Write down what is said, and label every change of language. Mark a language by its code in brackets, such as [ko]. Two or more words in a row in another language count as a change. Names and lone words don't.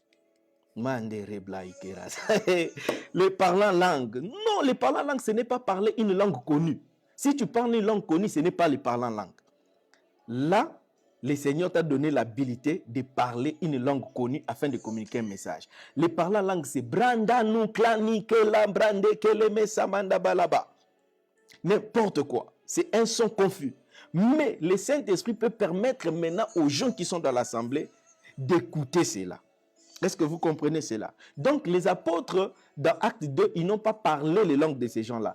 [fr] Le parler en langue. Non, le parler en langue, ce n'est pas parler une langue connue. Si tu parles une langue connue, ce n'est pas le parler en langue. Là, le Seigneur t'a donné l'habilité de parler une langue connue afin de communiquer un message. Les parlants langue, c'est Branda nou klani ke la brande ke le mesamanda balaba. N'importe quoi. C'est un son confus. Mais le Saint-Esprit peut permettre maintenant aux gens qui sont dans l'assemblée d'écouter cela. Est-ce que vous comprenez cela? Donc, les apôtres, dans Acte 2, ils n'ont pas parlé les langues de ces gens-là.